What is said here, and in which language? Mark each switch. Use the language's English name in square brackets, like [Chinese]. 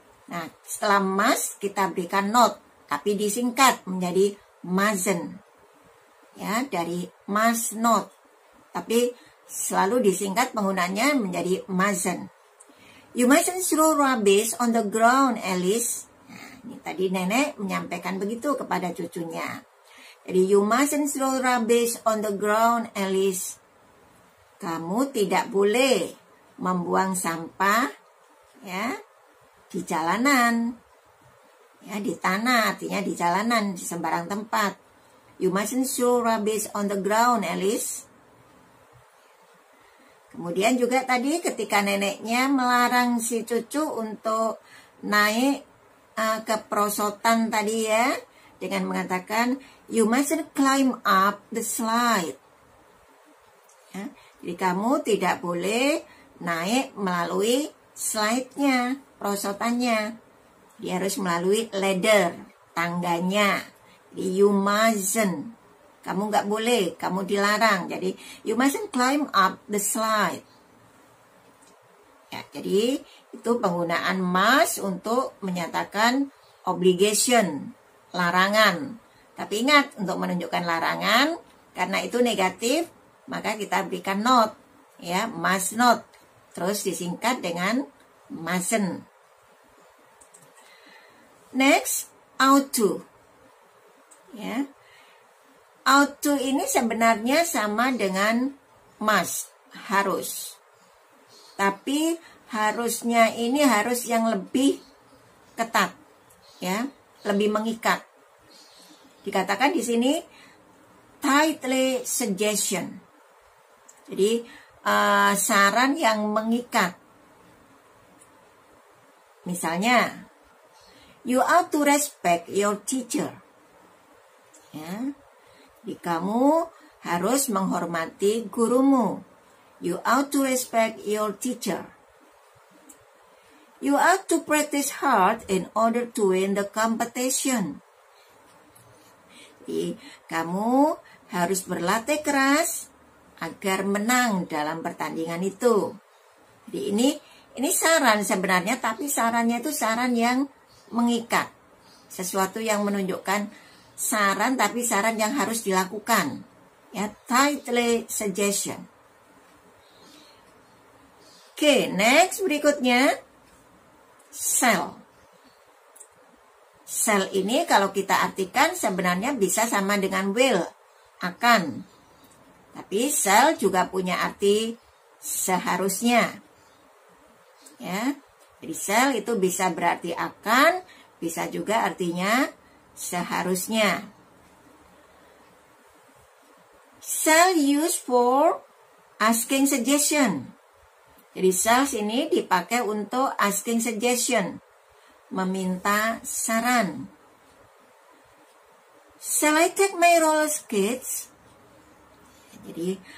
[Indonesian] Nah, setelah must kita berikan not, tapi disingkat menjadi mustn't. Ya, dari must not, tapi selalu disingkat penggunanya menjadi mustn't. [English] You mustn't throw rubbish on the ground, Alice. [Indonesian] Nah, ini tadi nenek menyampaikan begitu kepada cucunya. [English] Jadi you mustn't throw rubbish on the ground, Alice. [Indonesian] Kamu tidak boleh membuang sampah, ya, di jalanan, ya, di tanah, artinya di jalanan, di sembarang tempat. [English] You mustn't throw rubbish on the ground, Alice. [Indonesian] Kemudian juga tadi ketika neneknya melarang si cucu untuk naik ke perosotan tadi, ya, dengan mengatakan [English] you mustn't climb up the slide. [Indonesian] Ya, jadi kamu tidak boleh naik melalui slide-nya, perosotannya. Dia harus melalui ladder, tangganya. Jadi [English] you mustn't. [Indonesian] Kamu nggak boleh, kamu dilarang. [English] Jadi you mustn't climb up the slide. [Indonesian] Ya, jadi itu penggunaan must untuk menyatakan obligation, larangan. Tapi ingat, untuk menunjukkan larangan, karena itu negatif, maka kita berikan not, ya, must not. Terus disingkat dengan mustn't. [English] Next, ought to. Ya. [Indonesian] Ought to ini sebenarnya sama dengan must, harus. Tapi harusnya ini harus yang lebih ketat, ya, lebih mengikat. Dikatakan di sini tightly suggestion. Jadi saran yang mengikat. [English] Misalnya, you ought to respect your teacher. [Indonesian] Ya, jadi kamu harus menghormati gurumu. [English] You ought to respect your teacher. You ought to practice hard in order to win the competition. [Indonesian] Jadi, kamu harus berlatih keras agar menang dalam pertandingan itu. Jadi ini saran sebenarnya, tapi sarannya itu saran yang mengikat. Sesuatu yang menunjukkan saran, tapi saran yang harus dilakukan. [English] Ya, tightly suggestion. [Indonesian] Oke, next berikutnya, shall. Shall ini kalau kita artikan sebenarnya bisa sama dengan will, akan. Tapi shall juga punya arti seharusnya. Ya, jadi shall itu bisa berarti akan, bisa juga artinya seharusnya. [English] Shall used for asking suggestion. [Indonesian] Jadi shall ini dipakai untuk asking suggestion, meminta saran. [English] Shall I take my roller skates? Jadi